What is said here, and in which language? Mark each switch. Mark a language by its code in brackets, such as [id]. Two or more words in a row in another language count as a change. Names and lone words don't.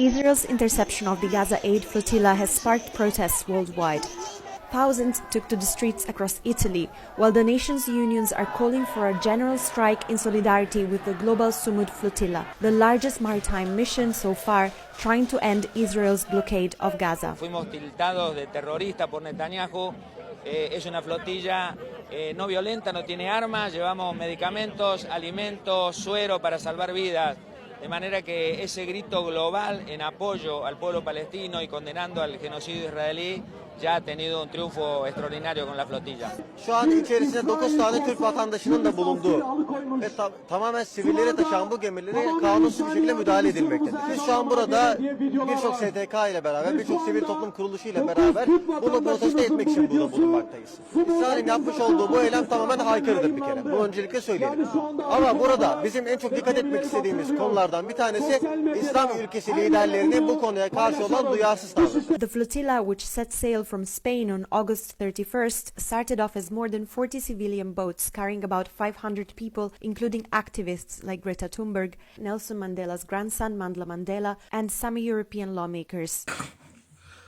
[en] Israel's interception of the Gaza aid flotilla has sparked protests worldwide. Thousands took to the streets across Italy, while the nation's unions are calling for a general strike in solidarity with the Global Sumud Flotilla, the largest maritime mission so far trying to end Israel's blockade of Gaza. [es] Fuimos tildados de terrorista por Netanyahu. Es una flotilla no violenta, no tiene armas, llevamos medicamentos, alimentos, suero para salvar vidas. De manera que ese grito global en apoyo al pueblo palestino y condenando al genocidio israelí ya ha tenido un triunfo extraordinario con la flotilla. [tr] Şu an içerisinde 9 tane Türk vatandaşının da bulunduğu ve tamamen sivillere taşıyan bu gemilere kanunsuz bir şekilde müdahale edilmektedir. Biz şu an burada birçok STK ile beraber, birçok sivil toplum kuruluşu ile beraber bunu protesto etmek için burada bulunmaktayız. İsrail'in yapmış olduğu bu eylem tamamen haykırıdır bir kere. Bunu öncelikle söyleyelim. Ama burada bizim en çok dikkat etmek istediğimiz konulardan bir tanesi İslam ülkesi liderlerinin bu konuya karşı olan duyarsız tavrı. [en] The flotilla, which set sail from Spain on August 31st, started off as more than 40 civilian boats carrying about 500 people, including activists like Greta Thunberg, Nelson Mandela's grandson Mandla Mandela, and some European lawmakers.